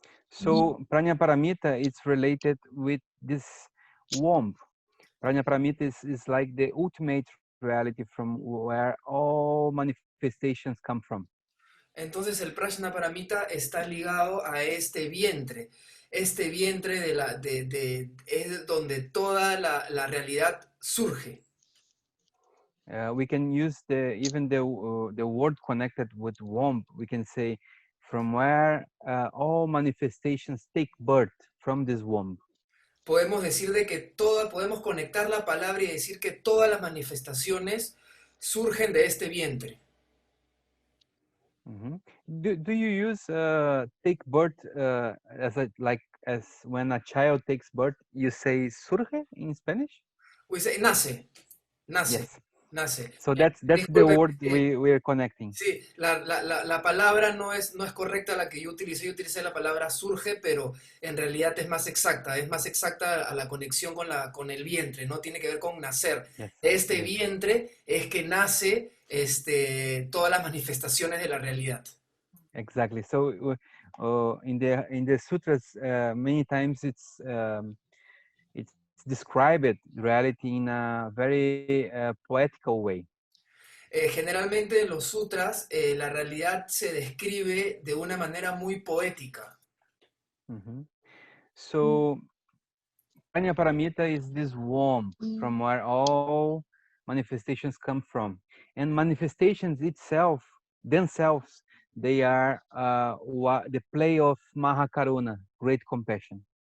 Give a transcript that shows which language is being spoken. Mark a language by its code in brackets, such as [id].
[en] So Prajna Paramita is related with this womb. Prajna Paramita is like the ultimate reality from where all manifestations come from. [es] Entonces el Prajna Paramita está ligado a este vientre. Este vientre es donde toda la realidad surge. [en] We can use even the word connected with womb. We can say from where all manifestations take birth from this womb. [es] Podemos decir de que podemos conectar la palabra y decir que todas las manifestaciones surgen de este vientre. Mm-hmm. [en] Do you use take birth as when a child takes birth, you say surge in Spanish? We say nace, nace. Yes. [es] nace. [en] So that's the [es] Disculpe, [en] word we are connecting. [es] sí, la palabra no es correcta la que yo utilicé. Yo utilicé la palabra surge, pero en realidad es más exacta a la conexión con, con el vientre, ¿no? Tiene que ver con nacer. [en] Yes, [es] De este [en] yes, [es] vientre es que nace todas las manifestaciones de la realidad. [en] exactly. So in the sutras, many times it's described reality in a very poetical way. [es] Generalmente en los sutras la realidad se describe de una manera muy poética. Mhm. [en] So Prajna Paramita is this womb from where all manifestations come from, and manifestations itself themselves, they are the play of Mahakaruna, great compassion.